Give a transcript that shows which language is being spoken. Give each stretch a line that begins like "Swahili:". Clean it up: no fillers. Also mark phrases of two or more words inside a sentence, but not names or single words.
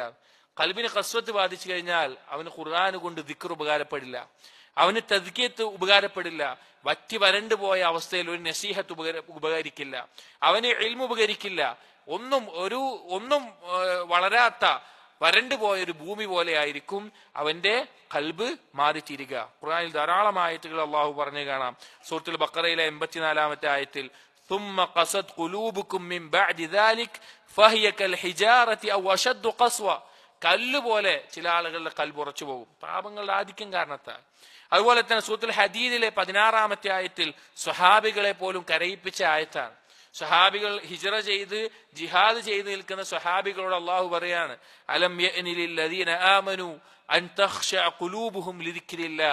Malayalam: കൽബിന് ഖസ്വത്ത് ബാധിച്ചു കഴിഞ്ഞാൽ അവന് ഖുർആൻ കൊണ്ട് ദിക്ർ ഉപകാരപ്പെടില്ല, അവന് തദ്കിയത്ത് ഉപകാരപ്പെടില്ല, വറ്റി വരണ്ടു പോയ അവസ്ഥയിൽ ഒരു നസീഹത്ത് ഉപകരിക്കില്ല, അവന് ഇൽമു ഉപകരിക്കില്ല. ഒന്നും വളരാത്ത വരണ്ടു പോയൊരു ഭൂമി പോലെ ആയിരിക്കും അവന്റെ കൽബ് മാറിത്തീരുക. ഖുർആനിൽ ധാരാളം ആയത്തുകൾ അള്ളാഹു പറഞ്ഞു കാണാം. സൂറത്തുൽ ബഖറയിലെ 84-ാമത്തെ ആയത്തിൽ,
Arabic: ثم قست قلوبكم من بعد ذلك فهي كالحجارة أو أشد قسوة.
Malayalam: കല്ലുപോലെ ചില ആളുകളുടെ കൽബ് ഉറച്ചു പോകും, പാപങ്ങളുടെ ആധിക്യം കാരണത്താൽ. അതുപോലെ തന്നെ സൂറത്തുൽ ഹദീദിലെ 16-ാമത്തെ ആയത്തിൽ സ്വഹാബികളെ പോലും കരയിപ്പിച്ച ആയത്താണ്. സ്വഹാബികൾ ഹിജ്റ ചെയ്ത് ജിഹാദ് ചെയ്ത് നിൽക്കുന്ന സ്വഹാബികളോട് അള്ളാഹു പറയാണ്,
Arabic: ألم يأن للذين آمنوا أن تخشع قلوبهم لذكر الله.